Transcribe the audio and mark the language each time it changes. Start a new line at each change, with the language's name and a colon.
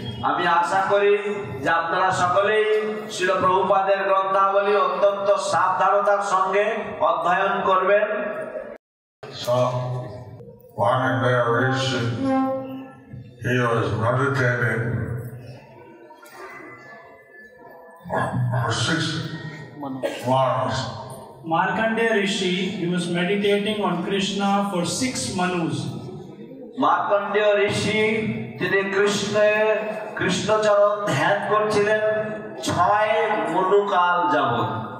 Bangla: আমি আশা করি যে আপনারা সকলেই শ্রীল প্রভুপাদের গ্রন্থাবলী অত্যন্ত সাবধানতার সঙ্গে অধ্যয়ন করবেন।
English: So, one day he was meditating for 6 months. Markandeya Rishi, he was meditating on Krishna for 6 manus.
Bangla: Markandey ঋষি তিনি কৃষ্ণচরণ ধ্যান করছিলেন 6 মনুকাল যাবৎ।